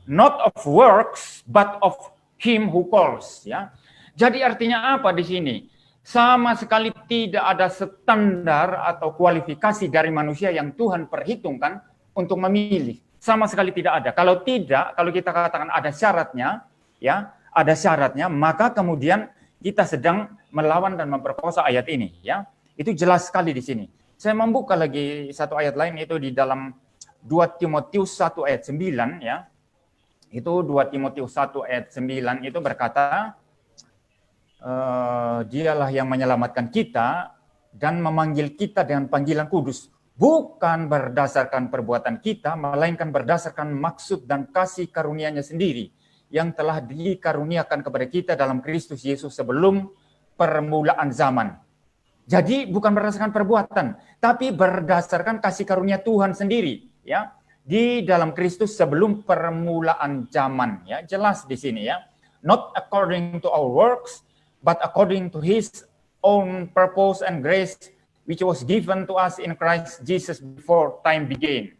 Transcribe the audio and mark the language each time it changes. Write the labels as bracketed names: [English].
[English] Not of works but of him who calls ya. [Indonesian] Jadi artinya apa di sini? Sama sekali tidak ada standar atau kualifikasi dari manusia yang Tuhan perhitungkan untuk memilih. Sama sekali tidak ada. Kalau tidak, kalau kita katakan ada syaratnya, ya, ada syaratnya, maka kemudian kita sedang melawan dan memperkosa ayat ini, ya. Itu jelas sekali di sini. Saya membuka lagi satu ayat lain itu di dalam 2 Timotius 1 ayat 9 ya. Itu 2 Timotius 1 ayat 9 itu berkata, dialah yang menyelamatkan kita dan memanggil kita dengan panggilan kudus, bukan berdasarkan perbuatan kita, melainkan berdasarkan maksud dan kasih karunia-Nya sendiri yang telah dikaruniakan kepada kita dalam Kristus Yesus sebelum permulaan zaman. Jadi bukan berdasarkan perbuatan, tapi berdasarkan kasih karunia Tuhan sendiri, ya. di dalam Kristus sebelum permulaan zaman. Ya, jelas di sini ya. [English] Not according to our works, but according to His own purpose and grace, which was given to us in Christ Jesus before time began.